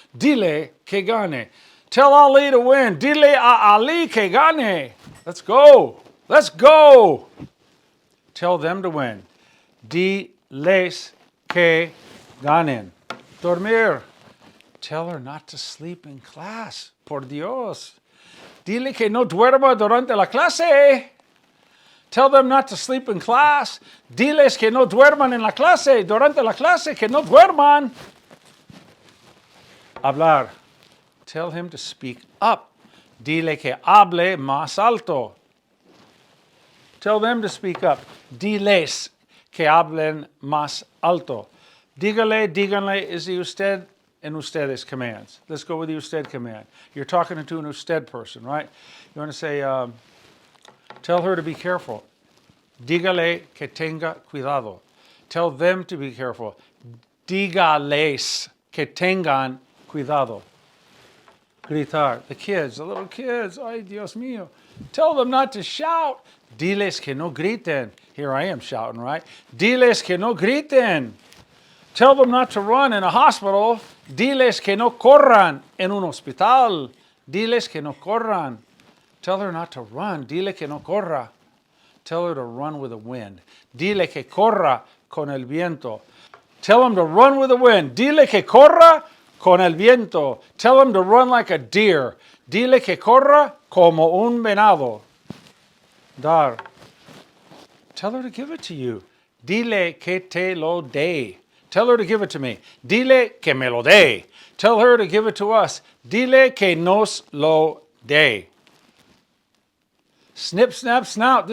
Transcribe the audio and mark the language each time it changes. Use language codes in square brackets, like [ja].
[es] Dile que gane. [en] Tell Ali to win. [es] Dile a Ali que gane. [en] Let's go. Let's go. Tell them to win. [es] Diles que ganen. Dormir. [en] Tell her not to sleep in class. [es] Por Dios. Dile que no duerma durante la clase. [en] Tell them not to sleep in class. [es] Diles que no duerman en la clase. Durante la clase, que no duerman. Hablar. [en] Tell him to speak up. [es] Dile que hable más alto. [en] Tell them to speak up. [es] Diles que hablen más alto. [en] Dígale, díganle is the usted and ustedes commands. Let's go with the usted command. You're talking to an usted person, right? You want to say, tell her to be careful. [es] Dígale que tenga cuidado. [en] Tell them to be careful. [es] Dígales que tengan cuidado. Gritar. [en] The kids, the little kids. [es] Ay, Dios mío. [en] Tell them not to shout. [es] Diles que no griten. [en] Here I am shouting, right? [es] Diles que no griten. [en] Tell them not to run in a hospital. [es] Diles que no corran en un hospital. Diles que no corran. [en] Tell her not to run. [es] Dile que no corra. [en] Tell her to run with the wind. [es] Dile que corra con el viento. [en] Tell them to run with the wind. [es] Dile que corra con el viento. [en] Tell them to run like a deer. [es] Dile que corra como un venado. Dar. [en] Tell her to give it to you. [es] Dile que te lo dé. [en] Tell her to give it to me. [es] Dile que me lo dé. [en] Tell her to give it to us. [es] Dile que nos lo dé. [en] Snip, snap, snout.